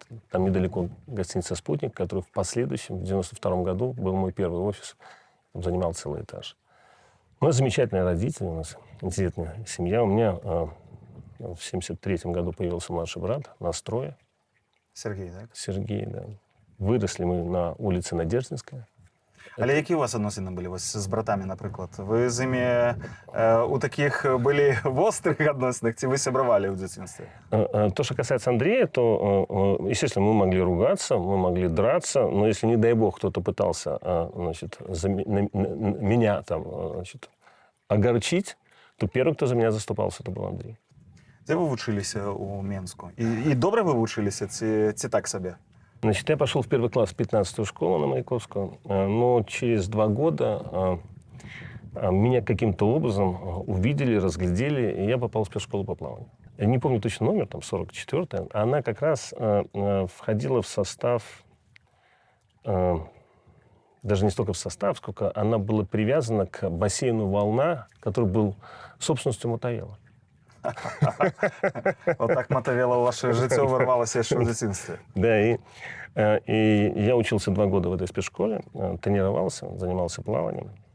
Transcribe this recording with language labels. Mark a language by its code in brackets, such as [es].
[ru] Там недалеко гостиница «Спутник», который в последующем, в 92 году, был мой первый офис. Там занимал целый этаж. У нас замечательные родители, у нас интересная семья. У меня в 73 году появился младший брат, нас трое. [uk] Сергій, так? [ru] Сергей, да. Выросли мы на улице Надеждинская. [uk] Але які у вас відносини були ось з братами, наприклад? Ви з ними у таких були в острих відносинах, чи ви сябравали в дитинстві? [ru] То, что касается Андрея, то, естественно, мы могли ругаться, мы могли драться, но если, не дай бог, кто-то пытался значит, меня там, значит, огорчить, то первый, кто за меня заступался, это был Андрей. [uk] Де ви вчилися у Мінську? І добре ви вчилися, чи так собі? [ru] Значит, я пошел в первый класс в 15-ю школу на Маяковского, но через 2 года меня каким-то образом увидели, разглядели, и я попал в спецшколу по плаванию. Я не помню точно номер, там 44-я. Она как раз входила в состав, даже не столько в состав, сколько она была привязана к бассейну «Волна», который был собственностью Мотовела. [uk] Отак Мотовела у ваше життя вирвалося ще в дитинстві. [ru] Да, и я учился 2 года в этой спецшколе, тренировался, занимался плаванием.